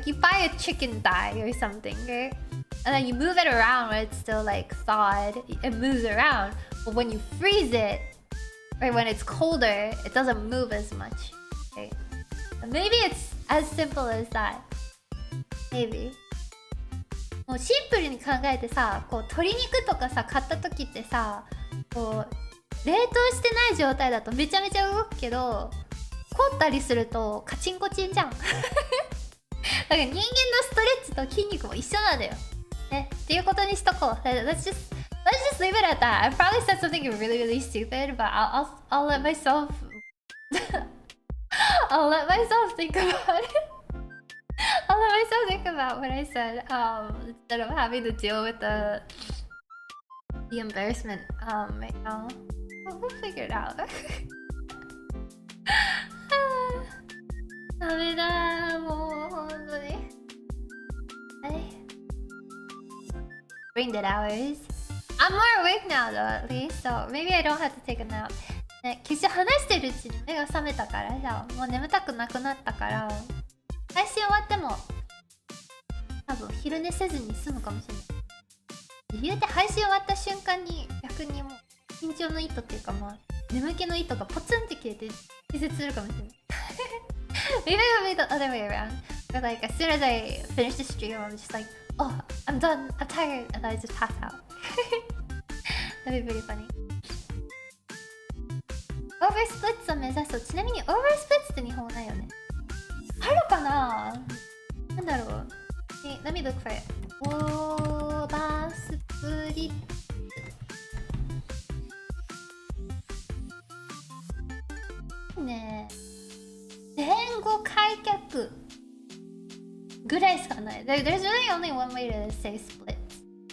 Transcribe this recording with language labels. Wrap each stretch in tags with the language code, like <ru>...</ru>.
<en>Like, you buy a chicken thigh or something, right? And then you move it around when it's still like thawed. It moves around. But when you freeze it, or when it's colder, it doesn't move as much. Right? And maybe it's as simple as that. Maybe.</en> <ja>もうシンプルに考えてさ、こう鶏肉とかさ買った時ってさ、こう冷凍してない状態だとめちゃめちゃ動くけど、凍ったりするとカチンコチンじゃん。だから人間のストレッチと筋肉も一緒なんだよ。ね、っていうことにしとこう。</ja> <en>Let's just leave it at that. I probably said something really stupid, but I'll let myself I'll let myself think about it. I'll let myself think about what I said instead of having to deal with the embarrassment right now. We'll figure it out.</en> <ja>ダメだもう本当に。はい。</ja> <en>Brain dead hours. I'm more awake now though, at least, so maybe I don't have to take a nap.</en> <ja>ね、決して話してるうちに目が覚めたからさ、もう眠たくなくなったから、配信終わっても多分昼寝せずに済むかもしれない。言うて配信終わった瞬間に逆にもう緊張の糸っていうかまあ眠気の糸がポツンって消えて気絶するかもしれない。</ja> <en>Maybe it'll be the other way around. But like as soon as I finish the stream, I'm just like, oh, I'm done, I'm tired, and then I just pass out. That'd be pretty funny.</en> <ja>Over splits を目指そう。ちなみに over splits って日本語ないよね。あるかな？なんだろう。</ja> <en>Let me look for it. Over splits.</en> <ja>ねえ。前後開脚ぐらいしかない。</ja> <en>There's really only one way to say splits.</en>